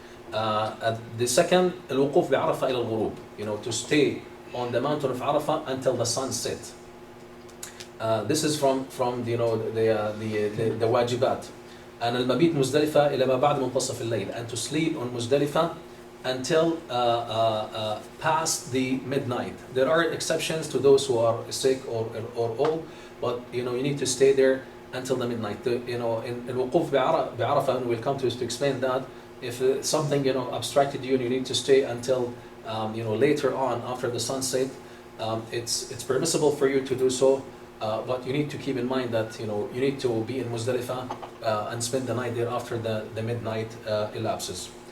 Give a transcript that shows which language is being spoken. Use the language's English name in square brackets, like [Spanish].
[English] The second, [Arabic] الوقوف بعرفة إلى الغروب. [English] To stay on the mountain of Arafah until the sun set. This is from the واجبات. [Arabic] And المبيت مزدلفة إلى ما بعد منتصف الليل. [English] And to sleep on Muzdalifah until past the midnight. There are exceptions to those who are sick or old, but you need to stay there until the midnight. In [Arabic] الوقوف بعرفة, [English] and we'll come to explain that. If something abstracted you and you need to stay until later on after the sunset, it's permissible for you to do so, but you need to keep in mind that you need to be in Muzdalifah and spend the night there after the midnight elapses.